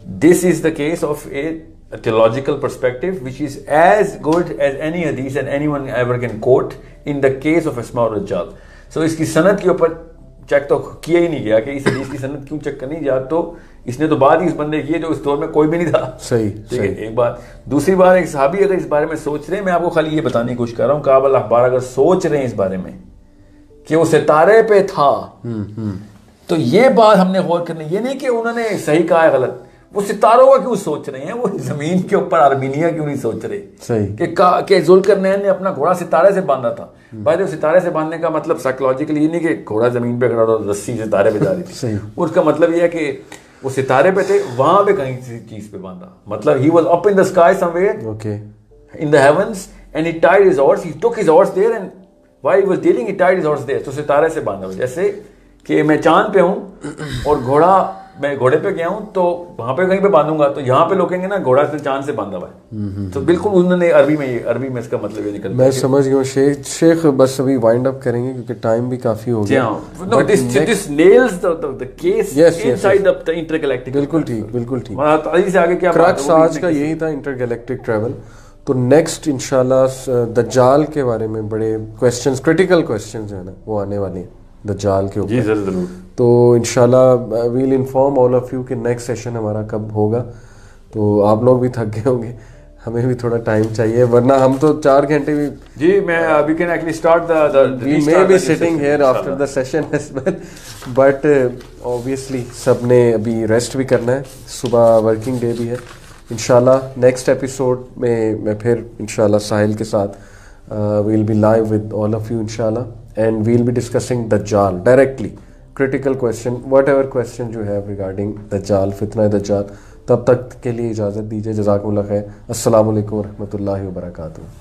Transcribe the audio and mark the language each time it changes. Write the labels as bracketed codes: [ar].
[en] This is the case of a theological perspective which is as good as any hadith and anyone ever can quote in the case of Asma al-Rajjal. [ur] So اس کی سند کے اوپر check تو کیا ہی نہیں گیا کہ اس حدیث کی سند کیوں چیک کرنی جا, تو اس نے تو بعد ہی اس بندے کیے جو اس دور میں کوئی بھی نہیں تھا. صحیح. ٹھیک ہے, ایک بات. دوسری بات, ایک صحابی اگر اس بارے میں سوچ رہے ہیں, میں آپ کو خالی یہ بتانے کی کوشش کر رہا ہوں, کعب الاحبار اگر سوچ رہے ہیں اس بارے میں کہ وہ ستارے پہ تھا, تو یہ بات ہم نے غور کرنی, یہ نہیں کہ انہوں نے صحیح کہا ہے غلط, وہ ستاروں کا کیوں سوچ رہے ہیں, وہ زمین کے اوپر آرمینیا کیوں نہیں سوچ رہے. صحیح. کہ ذوالقرنین نے اپنا گھوڑا ستارے سے باندھا تھا. بھائی ستارے سے باندھنے کا مطلب سائیکولوجیکلی یہ نہیں کہ گھوڑا زمین پہ کھڑا اور رسی ستارے پہ جا رہی تھی. صحیح. اس کا مطلب یہ ہے کہ وہ ستارے پہ تھے, وہاں پہ کہیں کسی چیز پہ باندھا, مطلب [en] he was up in the sky somewhere in the heavens and he tied his horse, he took his horse there and while he was dealing he tied his horse there. [ur] تو ستارے سے باندھا. جیسے کہ میں چاند پہ ہوں اور گھوڑا, میں گھوڑے پہ گیا ہوں تو وہاں پہ کہیں پہ باندھوں گا, تو یہاں پہ لوگ کہیں گے نا گھوڑا چاند سے باندھا ہوا ہے. تو بالکل انہوں نے عربی میں اس کا مطلب یہ نکل. میں سمجھ گیا ہوں شیخ, بس ابھی وائنڈ اپ کریں گے کیونکہ ٹائم بھی کافی ہو گیا. [en] This nails the case inside the intergalactic. [ur] بالکل ٹھیک, بالکل ٹھیک. علی سے آگے کیا کرکس آج کا یہی تھا, انٹرگیلیکٹک ٹریول. تو نیکسٹ انشاءاللہ دجال کے بارے میں بڑے کویسچنز, کریٹیکل کویسچنز ہیں نا, وہ آنے والے ہیں دجال کے اوپر. جی ضرور. تو انشاءاللہ [en] we'll inform all of you [ur] کہ نیکسٹ سیشن ہمارا کب ہوگا. تو آپ لوگ بھی تھک گئے ہوں گے, ہمیں بھی تھوڑا ٹائم چاہیے, ورنہ ہم تو 4 گھنٹے بھی. [en] جی میں we can actually start we may be sitting here after the session as well, but obviously [ur] سب نے ابھی ریسٹ بھی کرنا ہے, صبح ورکنگ ڈے بھی ہے. انشاءاللہ نیکسٹ ایپیسوڈ میں پھر انشاءاللہ ساحل کے ساتھ [en] we'll be live with all of you inshallah, and we'll be discussing Dajjal directly, critical question, whatever questions you have regarding Dajjal, fitna Dajjal. [ur] تب تک کے لیے اجازت دیجیے. جزاکم اللہ خیر. السلام علیکم ورحمۃ اللہ وبرکاتہ.